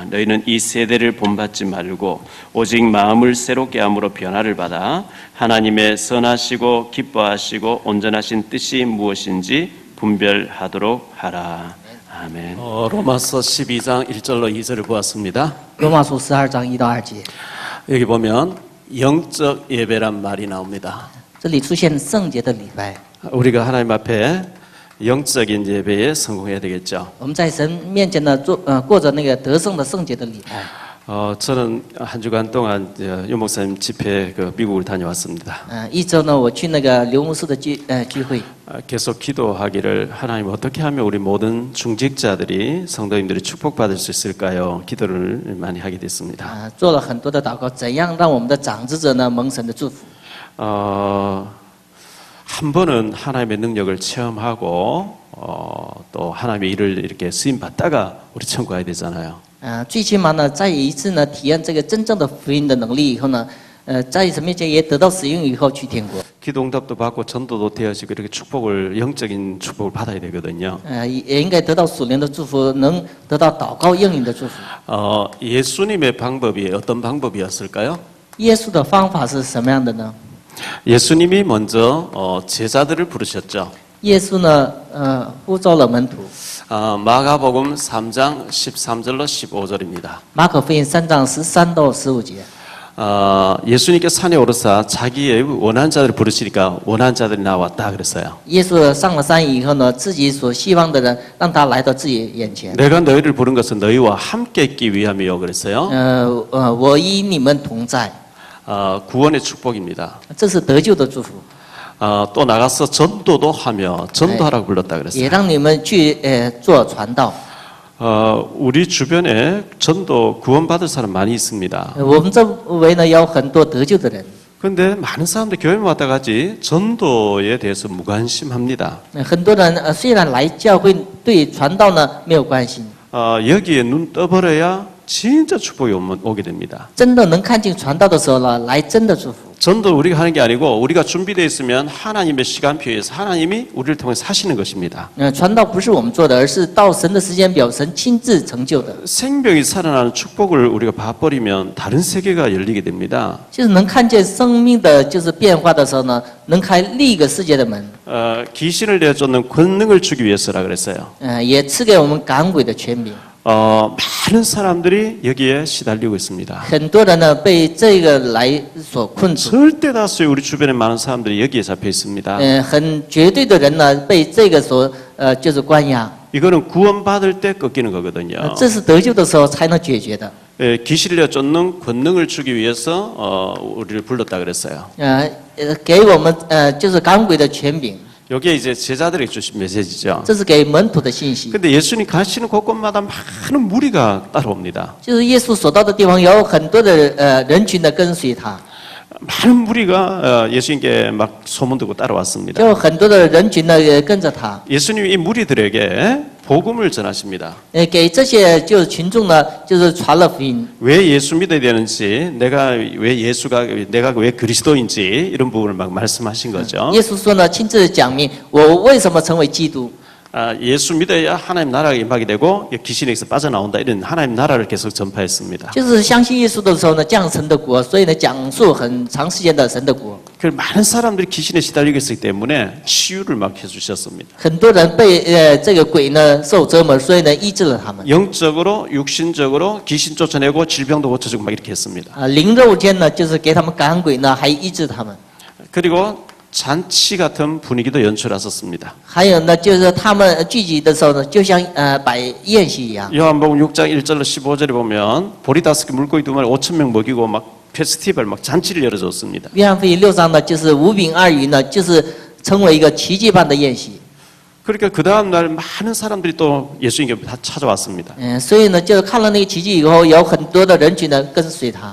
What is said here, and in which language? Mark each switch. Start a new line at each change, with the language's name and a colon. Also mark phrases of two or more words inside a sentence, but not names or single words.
Korean: 너희는 이 세대를 본받지 말고 오직 마음을 새롭게 함으로 변화를 받아 하나님의 선하시고 기뻐하시고 온전하신 뜻이 무엇인지 분별하도록 하라. 아멘. 로마서 12장 1절로 2절을 보았습니다.
Chinese: 罗马书12章1到2节，
Korean: 여기 보면 영적 예배란 말이 나옵니다.
Chinese: 这里出现圣洁的礼拜。
Korean: 우리가 하나님 앞에 영적인 예배에 성공해야 되겠죠.
Chinese: 我们在神面前呢，过着那个得胜的圣洁的礼拜。
Korean: 저는 한 주간 동안 유 목사님 집회 미국을 다녀왔습니다.
Chinese: 一周呢，我去那个刘牧师的聚会，
Korean: 계속 기도하기를 하나님 어떻게 하면 우리 모든 중직자들이 성도님들이 축복받을 수 있을까요? 기도를 많이 하게 됐습니다.
Chinese: 做了很多的祷告，怎样让我们的长子者呢蒙神的祝福？
Korean: 한 번은 하나님의 능력을 체험하고 또 하나님의 일을 이렇게 쓰임 받다가 우리 천국 가야 되잖아요.
Chinese: 最起码呢，再一次呢体验这个真正的福音的能力以后呢，在神面前也得到使用以后去天国。
Korean: 기도 응답도 받고 전도도 되어지고 이렇게 축복을 영적인 축복을 받아야 되거든요.
Chinese: 也应该得到属灵的祝福，能得到祷告应允的祝福。
Korean: 예수님의 방법이 어떤 방법이었을까요?
Chinese: 耶稣的方法是什么样的呢？
Korean: 예수님이 먼저 제자들을 부르셨죠.
Chinese: 耶稣呢，呼召了门徒。
Korean: 마가복음 3장 13절로 15절입니다.
Chinese: 马可福音3章13到15节。
Korean: 예수님께 산에 오르사 자기의 원하는 자들을 부르시니까 원하는 자들이 나왔다 그랬어요.
Chinese: 耶稣上了山以后呢，自己所希望的人让他来到自己眼前。
Korean: 내가 너희를 부른 것은 너희와 함께 있기 위함이요 그랬어요.
Chinese: 我与你们同在，
Korean: 구원의 축복입니다.
Chinese: 这是得救的祝福。
Korean: 또 나가서 전도도 하며 전도하라고 불렀다
Chinese: 也
Korean: 그랬어요.
Chinese: 让你们去做传道。
Korean: 우리 주변에 전도 구원받을 사람 많이 있습니다.
Chinese: 我们周围呢有很多得救的人，
Korean: 그런데 많은 사람들이 교회 왔다 가지 전도에 대해서 무관심합니다.
Chinese: 很多人虽然来教会，对传道呢没有关心，
Korean: 여기에 눈 떠버려야 진짜 축복이 오게 됩니다.
Chinese: 真的能看见传道的时候呢，来真的祝福。
Korean: 전도 우리가 하는 게 아니고 우리가 준비되어 있으면 하나님의 시간표에서 하나님이 우리를 통해서 하시는 것입니다.
Chinese: 传道不是我们做的，而是到神的时间表，神亲自成就的。
Korean: 생명이 살아나는 축복을 우리가 봐버리면 다른 세계가 열리게 됩니다.
Chinese: 就是能看见生命的就是变化的时候呢，能开另一个世界的门。
Korean: 귀신을 내쫓는 권능을 주기 위해서라 그랬어요.
Chinese: 也赐给我们赶鬼的权柄。
Korean: 많은 사람들이 여기에 시달리고 있습니다.
Chinese: 很多人呢被这个来所困住。
Korean: 절대 다수의 우리 주변에 많은 사람들이 여기에 잡혀 있습니다.
Chinese: 很绝对的人呢被这个所就是关押。
Korean: 이거는 구원받을 때 꺾이는 거거든요.
Chinese: 这是得救的时候才能解决的。
Korean: 귀신을 내쫓는 권능을 주기 위해서 우리를 불렀다 그랬어요.
Chinese: 给我们就是赶鬼的权柄。
Korean: 이게 이제 제자들에게 주신 메시지죠.
Chinese: 这是给门徒的信息。
Korean: 근데 예수님 가시는 곳곳마다 많은 무리가 따라옵니다.
Chinese: 就是耶稣所到的地方，有很多的人群的跟随他，
Korean: 많은 무리가 예수님께 막 소문 듣고 따라왔습니다.
Chinese: 就很多的人群呢也跟着他。
Korean: 예수님이 이 무리들에게 복음을 전하십니다.
Chinese: 给这些就是群众呢，就是传了福音。
Korean: 왜 예수 믿어야 되는지, 내가 왜 그리스도인지 이런 부분을 막 말씀하신 거죠.
Chinese: 耶稣说呢，亲自讲明我为什么成为基督。
Korean: 예수 믿어야 하나님 나라가 임하게 되고 귀신에게서 빠져나온다 이런 하나님 나라를 계속 전파했습니다.
Chinese: 就是相信耶稣的时候呢，降神的国，所以呢，讲述很长时间的神的国。
Korean: 그 많은 사람들이 귀신에 시달리고 있기 때문에 치유를 막 해주셨습니다.
Chinese: 很多人被这个鬼呢受折磨，所以呢医治了他们。
Korean: 영적으로, 육신적으로 귀신 쫓아내고 질병도 고쳐주고 막 이렇게 했습니다.
Chinese: 灵肉间呢，就是给他们赶鬼呢，还医治他们。
Korean: 그리고 잔치 같은 분위기도 연출하셨습니다.
Chinese: 还有呢，就是他们聚集的时候呢，就像摆宴席一样。
Korean: 요한복음 6장 1절로 15절에 보면 보리 5개 물고기 2마리 5,000명 먹이고 막 페스티벌 막 잔치를 열어줬습니다.
Chinese: 约翰福音6章呢，就是5饼2鱼呢，就是成为一个奇迹般的宴席。
Korean: 그러니까 그 다음 날 많은 사람들이 또 예수님께 다 찾아왔습니다.
Chinese: 所以呢，就是看了那个奇迹以后，有很多的人群呢跟随他。